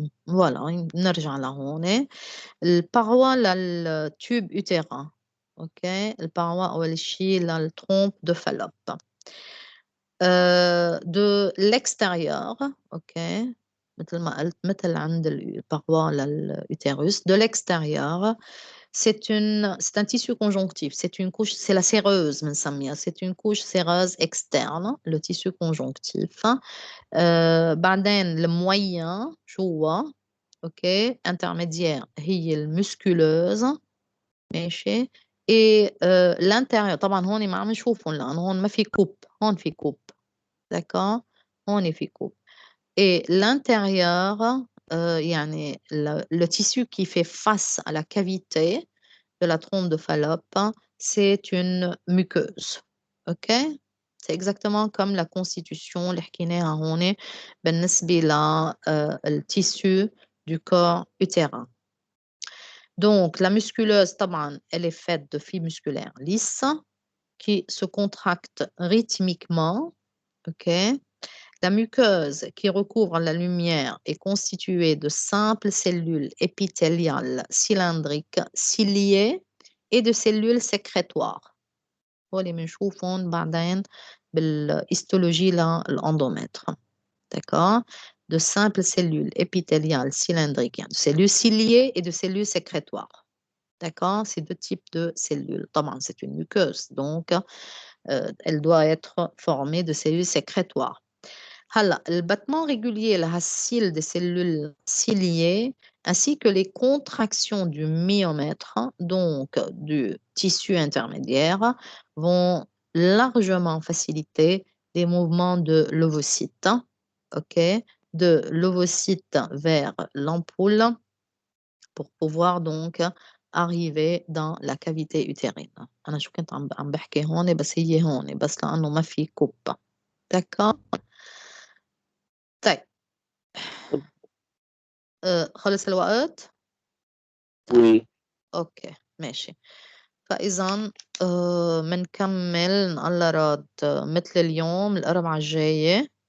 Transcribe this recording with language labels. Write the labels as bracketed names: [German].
[French] Voilà, [Arabic] نرجع لهون. الباروا للتوب utérin. OK? الباروا أول شيء للtrompe de Fallope. [French] De l'extérieur, OK? [Arabic] مثل ما قلت مثل عند الباروا للutérus. [French] De l'extérieur, c'est un tissu conjonctif, c'est une couche, c'est la séreuse, c'est une couche séreuse externe, le tissu conjonctif. [Arabic] بعدين [French] le moyen [Arabic] جوا, OK, [French] intermédiaire [Arabic] هي المسكولeuse, ماشي. [French] et l'intérieur [Arabic] طبعا هون ما عم نشوفهم لأنه هون ما في كوب, هون في كوب, [French] d'accord, [Arabic] هون في كوب. [French] et l'intérieur, [Arabic] يعني [French] le tissu qui fait face à la cavité de la trompe de Fallope, c'est une muqueuse. OK? C'est exactement comme la constitution [Arabic] اللي حكيناها هون بالنسبة [French] le tissu du corps utérin. Donc, la musculeuse, [Arabic] طبعاً, [French] elle est faite de fibres musculaires lisses qui se contractent rythmiquement. OK? La muqueuse qui recouvre la lumière est constituée de simples cellules épithéliales cylindriques ciliées et de cellules sécrétoires. [Arabic] هول بنشوفهم بعدين بالhistologie l'endomètre. [French] D'accord? De simples cellules épithéliales cylindriques, de cellules ciliées et de cellules sécrétoires. D'accord? C'est deux types de cellules. C'est une muqueuse, donc elle doit être formée de cellules sécrétoires. Le battement régulier, la cile des cellules ciliées, ainsi que les contractions du myomètre, donc du tissu intermédiaire, vont largement faciliter les mouvements de l'ovocyte, OK, de l'ovocyte vers l'ampoule pour pouvoir donc arriver dans la cavité utérine. [Arabic] أنا شو كنت عم بحكي هون بس هي هون بس لأنه ما في كوب. [French] D'accord? [Arabic] طيب. خلص الوقت؟ [French] Oui. [Arabic] اوكي ماشي. فإذا منكمل إن الله راد مثل اليوم الأربعاء الجاية.